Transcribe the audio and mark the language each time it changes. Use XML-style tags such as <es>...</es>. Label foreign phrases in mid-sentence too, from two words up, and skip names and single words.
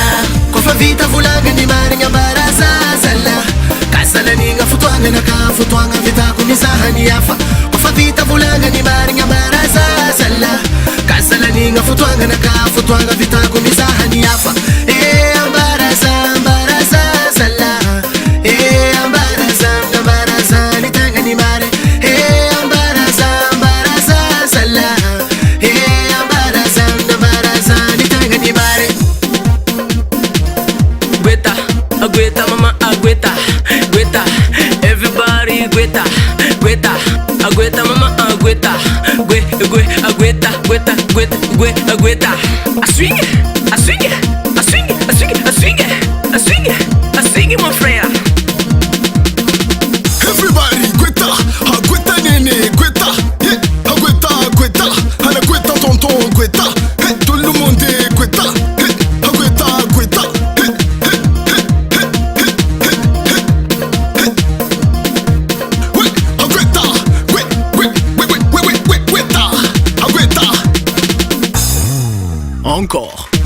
<mg>kofa vita volagna ny marigny ambaraza zala kasalanigna fotoagnanaka fotoagna vitako mizaha ny hafa kofa vita volagna ny marigny ambaraza zala kasalanigna fotoagnanaka fotoagna vitako mizaha ny hafa ambaraza zala ambaraza ny tegna ny mary ambaraza zala ambaraza ny tegna ny mary Agueta, mama, agueta, agueta, everybody agueta, agueta, agueta, mama, agueta, agueta, agueta.</mg> <en>I swing it, I swing it, I swing it, I swing it, I swing it, I swing it, I swing it, my friend. Everybody agueta, agueta nene, agueta, agueta, agueta, anagueta tonton agueta,</en> <fr>tout le monde agueta, agueta, agueta. Encore.</fr>